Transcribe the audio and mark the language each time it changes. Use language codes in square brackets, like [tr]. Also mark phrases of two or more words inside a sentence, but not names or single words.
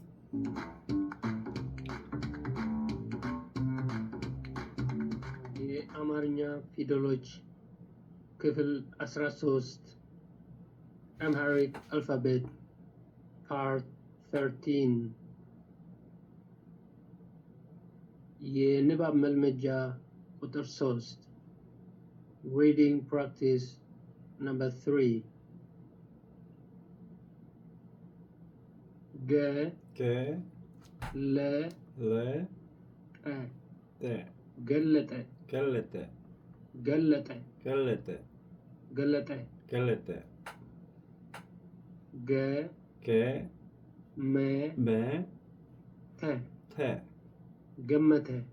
[am] የአማርኛ ፊደሎች ክፍል 13 [en] Amharic alphabet part 13 [am] የንባብ መልመጃ ቁጥር 3 [en] reading practice number 3 [am] ገ ለ ጠ ገለጠ ገ መ ተ ገመተ